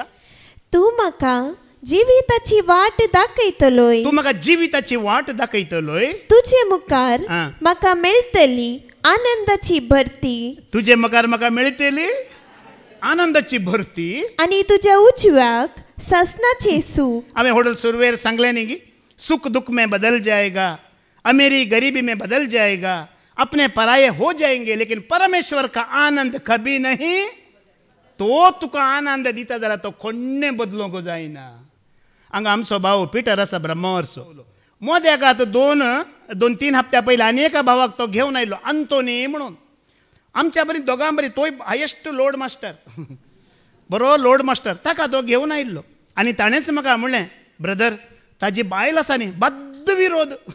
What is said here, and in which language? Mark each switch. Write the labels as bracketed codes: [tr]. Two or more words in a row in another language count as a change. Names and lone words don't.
[kok] तूं म्हाका जिविताची वाट दाखयतलोय तूं म्हाका जिविताची वाट दाखयतलोय तुजे मुखार म्हाका मेळटली आनंदाची भरती तुजे मुखार म्हाका मेळटली आनंदाची भरती आनी तुज्या उजव्याक ससनाचे सूख हांवें होडल सुरवेर सांगलें न्ही गी [hi] सुख दुख में बदल जाएगा अमीरी गरीबी में बदल जाएगा अपने पराये हो जाएंगे लेकिन परमेश्वर का आनंद कभी नहीं [kok] तो तुका आनंद दिता जाल्यार तो कोण्णें बदलूंक जायना हांगा आमचो भाव पिटर आसा ब्रह्मवर्सो मोद्याक आतां 2-3 हप्त्या पयलीं आनी एका भावाक तो घेवन आयलो आंतोनी म्हणून आमच्या बरी दोगां बरी तोय [en] highest load master [kok] बरो [en] load master [kok] ताका तो घेवन आयिल्लो आनी ताणेंच म्हाका म्हणलें ब्रदर ताजी बायल आसा न्ही बद्द विरोध